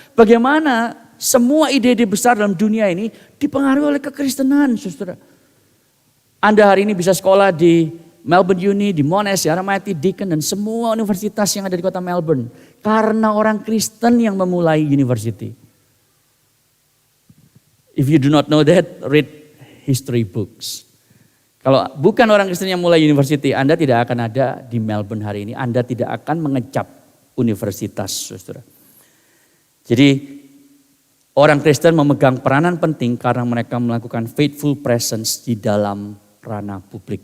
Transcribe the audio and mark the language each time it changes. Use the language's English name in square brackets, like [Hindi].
[Indonesian] Bagaimana semua ide-ide besar dalam dunia ini dipengaruhi oleh kekristenan, saudara. Anda hari ini bisa sekolah di Melbourne Uni, di Monash, RMIT, Deakin, dan semua universitas yang ada di kota Melbourne. Karena orang Kristen yang memulai university. [English] If you do not know that, read history books. [Indonesian] Kalau bukan orang Kristen yang mulai university, Anda tidak akan ada di Melbourne hari ini. Anda tidak akan mengecap universitas, saudara. Jadi orang Kristen memegang peranan penting karena mereka melakukan [English] faithful presence [Indonesian] di dalam ranah publik.